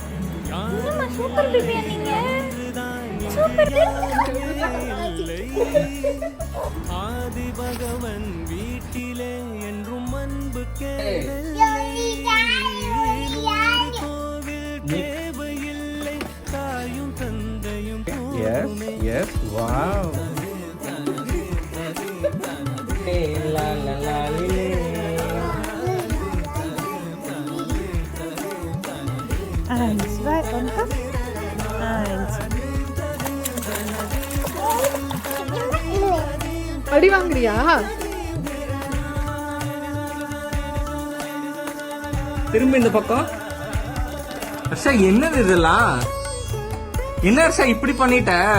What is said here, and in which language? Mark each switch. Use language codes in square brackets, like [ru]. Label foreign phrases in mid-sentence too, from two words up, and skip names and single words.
[ta] ஆதி பகவன் வீட்டிலே என்றும் அன்பு கோவில் தேவையில்லை, தாயும் தந்தையும் போதுமே. [de] Eins, zwei und hopp. Eins. [ta] அடி வாங்குறியா? திரும்ப இந்த பக்கம். ஹர்ஷா என்னது இதெல்லாம்? என்ன ஹர்ஷா இப்படி பண்ணிட்ட?